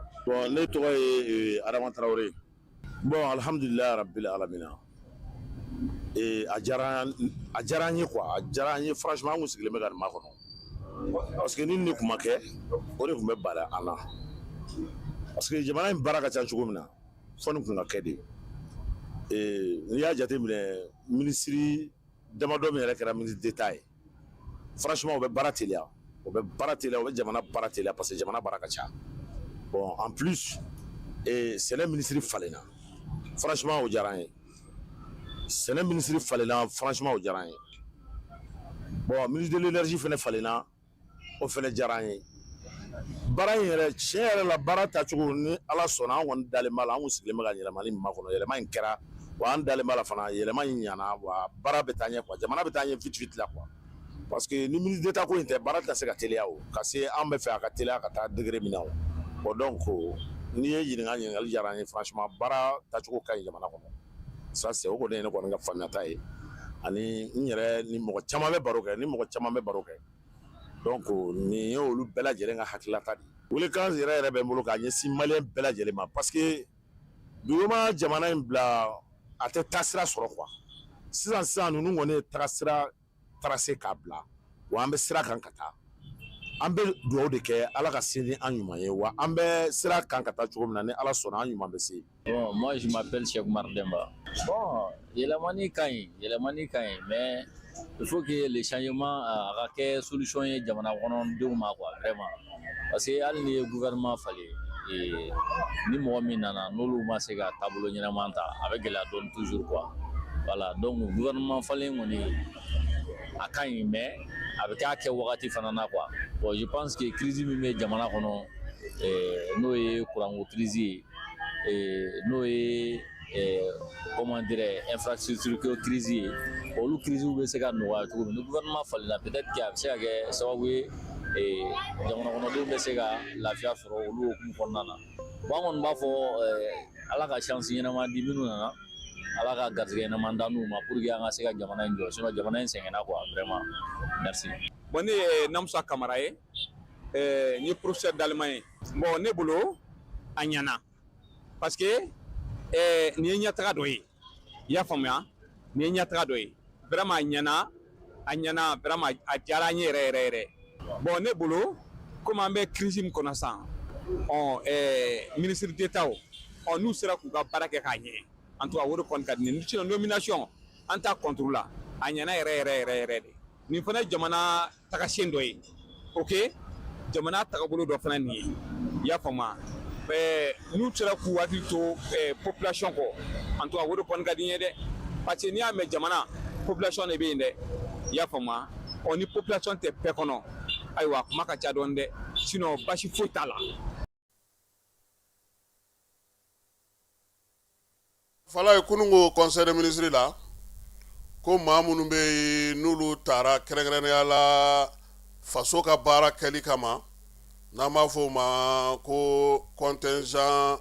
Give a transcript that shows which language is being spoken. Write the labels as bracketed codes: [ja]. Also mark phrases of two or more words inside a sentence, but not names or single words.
[bm] Bon ne tɔgɔ ye Adama Tarawele bon [ar] الحمد لله رب العالمين [bm] a diyara an ye quoi a diyara an ye franchement an kun sigilen bɛ ka nin makɔnɔ [fr] parce que [bm] ni nin kun ma kɛ o de kun bɛ bali an na [fr] parce que [bm] jamana in baara ka ca cogo min na fɔ nin kun ka kɛ de n'i y'a jateminɛ minisiri damadɔ min yɛrɛ kɛra [fr] ministre d'État [bm] ye franchement o bɛ baara teliya o bɛ jamana baara teliya [fr] parce que [bm] jamana baara ka ca bon [fr] en plus [bm] sɛnɛ minisiri falenna franchement o diyara an ye sɛnɛ minisiri falenna franchement o diyara an ye bon [fr] ministre de l'énergie [bm] fɛnɛ falenna o fɛnɛ diyara an ye baara in yɛrɛ tiɲɛ yɛrɛ la baara tacogo ni ala sɔnna an kɔni dalen b'a la an kun sigilen bɛ ka yɛlɛmali min makɔnɔ yɛlɛma in kɛra wa an dalen b'a la fana yɛlɛma in ɲana wa baara bɛ taa ɲɛ quoi jamana bɛ taa ɲɛ [fr] vite vite [bm] la quoi [fr] parce que [bm] ni [fr] ministre d'État [bm] ko in tɛ baara tɛ se ka teliya o ka se an bɛ fɛ a ka teliya ka taa degré min na o bon donc n'i ye ɲininkali diyara an ye franchement baara tacogo ka ɲi jamana kɔnɔ [fr] ça c'est [bm] o kɔni ye ne kɔni ka faamuyata ye ani n yɛrɛ ni mɔgɔ caman bɛ baro kɛ donc nin ye olu bɛɛ lajɛlen ka hakilata de welekan yɛrɛ bɛ n bolo k'a ɲɛsin maliyɛn bɛɛ lajɛlen ma [fr] parce que [bm] dugu ma jamana in bila a tɛ taasira sɔrɔ quoi sisan ninnu kɔni ye tagasira tracé k'a bila wa an bɛ sira kan ka taa an bɛ dugawu de kɛ ala ka se ni an ɲuman ye wa an bɛ sira kan ka taa cogo min na ni ala sɔnna an ɲuman bɛ se. [fr] Bon, moi je m'appelle Cheikh Oumar Demba. [bm] Bon, yɛlɛmani ka ɲi [fr] mais il faut que le changement [bm] a ka kɛ solution ye jamana kɔnɔdenw ma [fr] quoi vraiment parce que [bm] hali ni ye gouvernement falen ni mɔgɔ min nana n'olu ma se ka taabolo ɲɛnama ta a bɛ gɛlɛya dɔɔni [fr] toujours quoi voilà [bm] donc gouvernement falen kɔni a ka ɲi mais a bɛ k'a kɛ wagati fana na quoi [fr] bon je pense [bm] que crise min bɛ jamana kɔnɔ n'o ye kuranko crise ye n'o ye [fr] comment dire [bm] infrastructure crise ye olu crise bɛ se ka nɔgɔya cogo min ni gouvernement falenna [fr] peut-être que [bm] a bɛ se ka kɛ sababu ye jamana kɔnɔdenw bɛ se ka lafiya sɔrɔ olu hokumu kɔnɔna na bon an kɔni b'a fɔ ala ka chance ɲɛnama di minnu nana ala ka garisɛgɛ ɲɛnama da n'u ma [fr] pour que [bm] an ka se ka jamana in jɔ sinon jamana in sɛgɛnna [fr] quoi vraiment merci. [bm] Bon ne ye Namusa Kamara ye n ye [fr] professeur d'allemand [bm] ye bon ne bolo a ɲɛna [fr] parce que [bm] nin ye ɲɛtaga dɔ ye i y'a faamuya nin ye ɲɛtaga dɔ ye vraiment a ɲɛna vraiment a diyara n ye yɛrɛ bon ne bolo comme an bɛ crise min kɔnɔ sisan [fr] ministre d'État [bm] n'u sera k'u ka baara kɛ k'a ɲɛ [fr] en tout cas [bm] o de kɔni ka di ne [fr] sinon nomination [bm] an t'a contre la a ɲɛna yɛrɛ de nin fana ye jamana tagasiyɛn dɔ ye ok jamana tagabolo dɔ fana nin ye i y'a faamuya n'u sera k'u hakili to population kɔ [fr] en tout cas [bm] o de kɔni ka di n ye dɛ [fr] parce que [bm] n'i y'a mɛn jamana population de bɛ yen dɛ i y'a faamuya ni population tɛ bɛɛ kɔnɔ ayiwa kuma ka ca dɔɔni dɛ sinon basi foyi t'a la. fala ye kunungo [fr] conseil des ministres [bm] la ko maa minnu bɛ yen n'olu taara kɛrɛnkɛrɛnnenya la faso ka baara kɛli kama n'an b'a fɔ o ma ko contingent